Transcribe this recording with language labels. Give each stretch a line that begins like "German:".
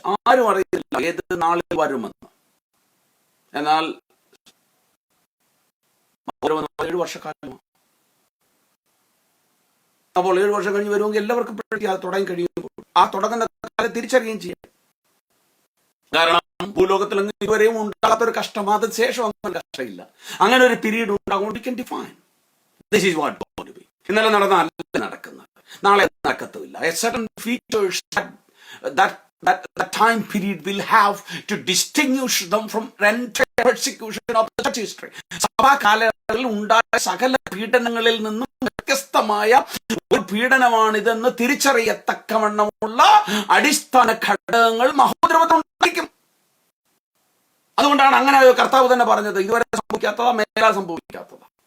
Malayalam: ആരും അറിയില്ല ഏത് നാളിൽ വരുമെന്ന്. എന്നാൽ 7 വർഷക്കാലമാണ്. അപ്പോൾ 7 വർഷം കഴിഞ്ഞ് വരുമെങ്കിൽ എല്ലാവർക്കും അത് തുടങ്ങി കഴിയുമ്പോൾ ആ തുടങ്ങുന്ന കാലം തിരിച്ചറിയുകയും ചെയ്യാം. കാരണം ഭൂലോകത്തിൽ ഇതുവരെയും ഉണ്ടാകാത്തൊരു കഷ്ടം, അതിന് ശേഷം അങ്ങനെ കഷ്ടമില്ല. അങ്ങനെ ഒരു പീരീഡ് ഉണ്ടാകുമ്പോൾ
English: we can define this is what going to be.
Malayalam: ഇന്നലെ നടന്ന അല്ല നടക്കുന്നത്, നാളെ നടക്കത്തുമില്ല.
English: A certain features that time period will have to distinguish them from entire persecution of the church history.
Malayalam: സഭാ കാലങ്ങളിൽ ഉണ്ടായ സകല പീഡനങ്ങളിൽ നിന്നും വ്യത്യസ്തമായ ഒരു പീഡനമാണിതെന്ന് തിരിച്ചറിയത്തക്കവണ്ണമുള്ള അടിസ്ഥാന ഘടകങ്ങൾ മഹോദരവത്തിലുണ്ടായിരിക്കും. അതുകൊണ്ടാണ് അങ്ങനെ കർത്താവ് തന്നെ പറഞ്ഞത്, ഇതുവരെ സംഭവിക്കാത്തതാ, മേലാൽ സംഭവിക്കാത്തതാ.